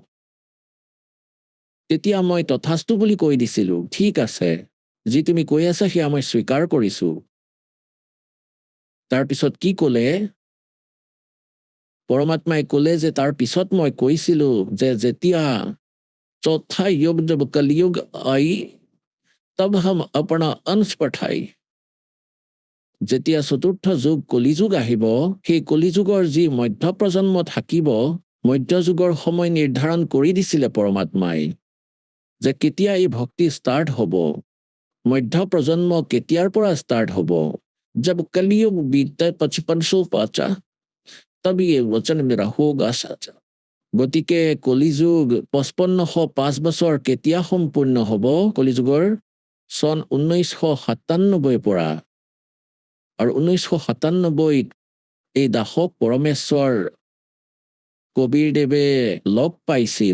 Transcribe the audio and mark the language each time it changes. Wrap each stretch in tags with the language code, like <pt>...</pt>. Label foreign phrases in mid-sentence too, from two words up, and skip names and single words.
<as>তেতিয়া মই তথাস্তু বুলি কৈ দিছিলো, ঠিক আছে, যি তুমি কৈ আছা সেয়া মই স্বীকাৰ কৰিছো। তাৰপিছত কি ক'লে? পৰমাত্মাই ক'লে যে তাৰ পিছত মই কৈছিলো যে যেতিয়া চৌথা</as> <hi>युग जब कलयुग आई तब हम अपना अंश पठाई।</hi> <as>যেতিয়া 4ৰ্থ যুগ কলিযুগ আহিব, সেই কলিযুগৰ যি মধ্য প্ৰজন্ম থাকিব, মধ্যযুগৰ সময় নিৰ্ধাৰণ কৰি দিছিলে পৰমাত্মাই যে কেতিয়া এই ভক্তি ষ্টাৰ্ট হ'ব, মধ্য প্ৰজন্ম কেতিয়াৰ পৰা ষ্টাৰ্ট হ'ব।</as> <hi>जब कलयुग बीते 5500 पाचा तब ये वचन मेरा होगा साचा।</hi> <as>গতিকে কলিযুগ 5505 বছৰ কেতিয়া সম্পূৰ্ণ হ'ব? কলিযুগৰ চন 1997 পৰা। আৰু 1997 এই দাসক পৰমেশ্বৰ কবীৰদেৱে লগ পাইছিল।</as>